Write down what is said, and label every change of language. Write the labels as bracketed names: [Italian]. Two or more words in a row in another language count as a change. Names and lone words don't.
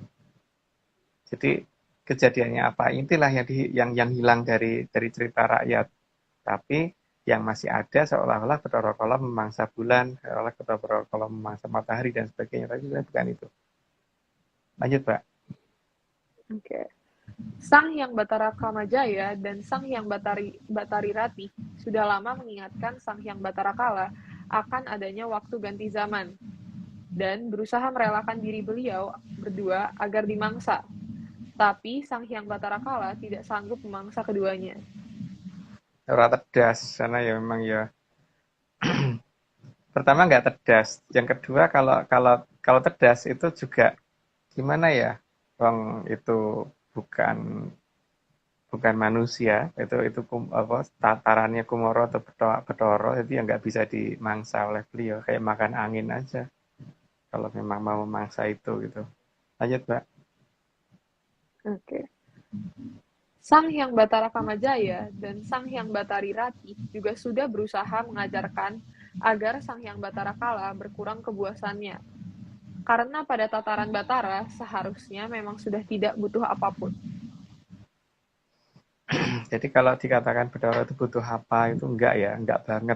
[Indonesian] Jadi kejadiannya apa? Inilah yang hilang dari cerita rakyat. Tapi yang masih ada seolah-olah Bathara Kala memangsa bulan, seolah Bathara Kala memangsa matahari dan sebagainya. Tapi sebenarnya bukan itu. Lanjut, Pak. Oke. Sang Hyang Batara Kamajaya dan Sang Hyang Batari Rati sudah lama mengingatkan Sang Hyang Batara Kala akan adanya waktu ganti zaman dan berusaha merelakan diri beliau berdua agar dimangsa. Tapi Sang Hyang Batara Kala tidak sanggup memangsa keduanya. [Javanese] Ora tedas, [Indonesian] karena ya memang ya pertama nggak tedas. Yang kedua kalau tedas itu juga gimana ya? Bang itu bukan manusia, itu tatarannya Kumoro atau Bathara, jadi ya nggak bisa dimangsa oleh beliau, kayak makan angin aja kalau memang mau memangsa itu gitu. Lanjut, Mbak. Oke. Sang Hyang Batara Kamajaya dan Sang Hyang Batari Rati juga sudah berusaha mengajarkan agar Sang Hyang Batara Kala berkurang kebuasannya. Karena pada tataran Batara seharusnya memang sudah tidak butuh apapun. Jadi kalau dikatakan Bathara itu butuh apa, itu enggak banget.